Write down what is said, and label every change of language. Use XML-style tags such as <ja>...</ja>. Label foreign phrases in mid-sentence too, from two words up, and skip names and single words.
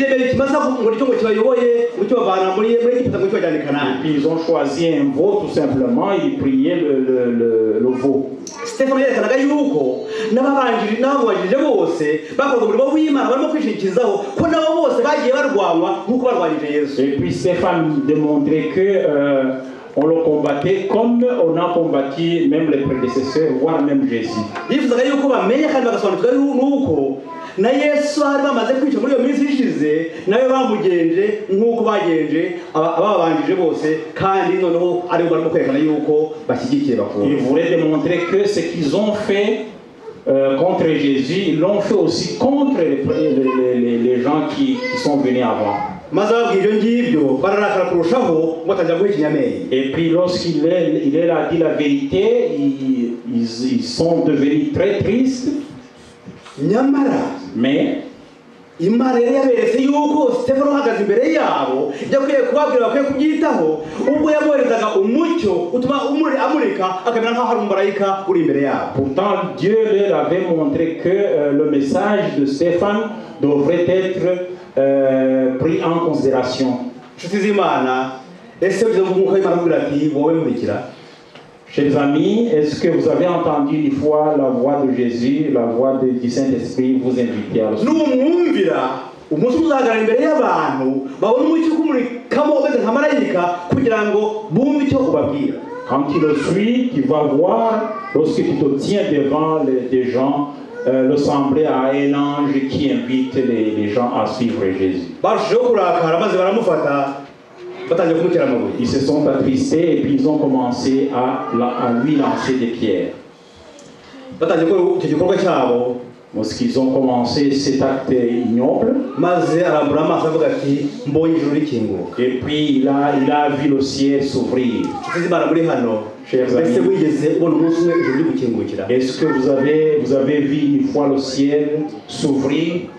<rw>birebera ikimasa ngo nicyo ngo kibayoboye ngo kibavana muri Egiputa ngo kibajyana i Kanani.</rw> <fr>Et puis ils ont choisi un veau tout simplement, ils priaient le veau.</fr> <rw>Stefano yerekanaga yuko n'ababajije bose bakoraga umurimo w'Imana barimo kwishingikirizaho ko nabo bose bagiye barwanwa nk'uko barwanyije Yesu.</rw> <fr>Et puis Stéphane démontrait que on le combattait comme on a combattu même les prédécesseurs, voire même Jésus.</fr> <rw>Yifuzaga yuko bamenya kandi bagasobanukirwa nuko na Yesu hari bamaze kwica muri iyo minsi ishize nawe bamugenje nk'uko bagenje ababanjije bose kandi noneho ari bo barimo kwerekana yuko bashyigikiye bakuru.</rw> <fr>Il voulait démontrer que ce qu'ils ont fait contre Jésus, ils l'ont fait aussi contre les gens qui sont venus avant. Et puis lorsqu'il a dit la vérité, ils sont devenus très tristes. Mais</fr> <rw>Imana yari yaberetse yuko Stefano ahagaze imbere yabo yakwiye kubabwira bakwiye kubyitaho ubwo yaboherezaga umucyo utuma amurika akamera nk'aho hari umumarayika uri imbere yabo.</rw> <fr>Pourtant Dieu leur avait montré que le message de Stéphane devrait être pris en considération.</fr> <rw>Nshuti z'Imana, ese ugize nk'uko Imana avuga ati wowe nkurikira.</rw> <fr>Chers amis, est-ce que vous avez entendu une fois la voix de Jésus, la voix du Saint-Esprit vous inviter à le suivre?</fr> <rw>Umunsi uzahagarara imbere y'abantu babona umucyo kumurikamo umeze nka marayika kugira ngo bumve icyo ubabwira.</rw> <fr>Quand tu le suis, tu vas voir, lorsque tu te tiens devant des gens, ressembler à un ange qui invite les gens à suivre Jésus.</fr> <rw>Barushijeho kurakara maze baramufata batangiye kumutera amabuye.</rw> <fr>Ils se sont attristés et puis ils ont commencé à lui lancer des pierres.</fr> <rw>Batangiye gukora icyo gikorwa cyabo.</rw> <fr>Lorsqu'ils ont commencé cet acte ignoble, et puis il a vu le ciel s'ouvrir. Chers amis, est-ce que vous avez vu une fois le ciel s'ouvrir?</fr>